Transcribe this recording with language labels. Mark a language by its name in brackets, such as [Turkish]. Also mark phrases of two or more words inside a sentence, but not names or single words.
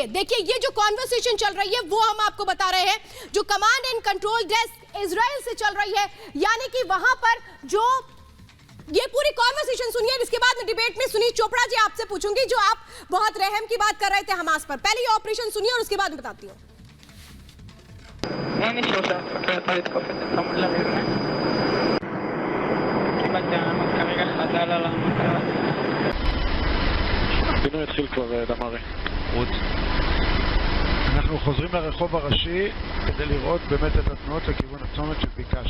[Hindi] देखिए ये जो कॉन्वर्सेशन चल रही है वो हम आपको बता रहे हैं, जो [English] command and control desk [Hindi] इजराइल से चल रही है, यानी कि वहां पर जो ये पूरी कॉन्वर्सेशन सुनिए। इसके बाद में डिबेट में सुनील चोपड़ा जी आपसे पूछूंगी, जो आप बहुत रहम की बात कर रहे थे हमास पर। पहले ये ऑपरेशन सुनिए और उसके बाद बताती हूँ। [Hebrew] הפינוי התחיל כבר, דמרי. אנחנו חוזרים לרחוב הראשי כדי לראות באמת את התנועות לכיוון הצומת שביקשת.